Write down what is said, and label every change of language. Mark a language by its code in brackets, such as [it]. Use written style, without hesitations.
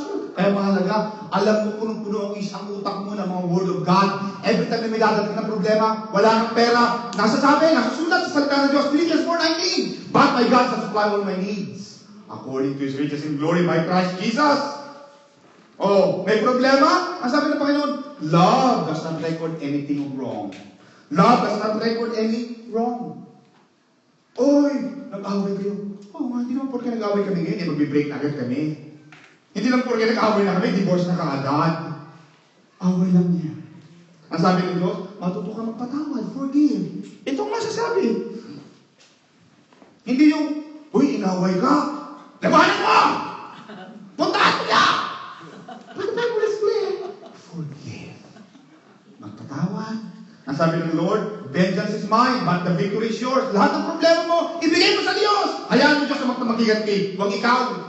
[tl] Kaya mahalaga, alam mo punong-puno ang utak mo ng mga word of God. Every time na may dadating ng problema, wala kang pera, nasusulat sa salita ng Diyos. [en] Philippians 4:19. But my God shall supply all my needs according to His riches in glory by Christ Jesus. [tl] Oh, may problema? Ang sabi ng Panginoon, [en] love does not record anything wrong. Love does not record any wrong. [tl] Oy, nag-away kayo. Oh, hindi naman porke nag-away kami ngayon, magbe-break na agad kami. Hindi lang porke nag-away na kami, divorce na kaagad. Away lang niya. Ang sabi ng Diyos, matuto ka magpatawad, forgive. Ito ang masasabi. Hindi yung, uy, inaway ka. Labanan mo! Puntahan mo niya! [en] But the Bible is clear. Forgive. [tl] Magpatawad. Ang sabi ng Lord, [en] vengeance is mine, but the victory is yours. [tl] Lahat ng problema mo, ibigay mo sa Diyos. Hayaan mo Diyos na magmagiganti. Huwag ikaw.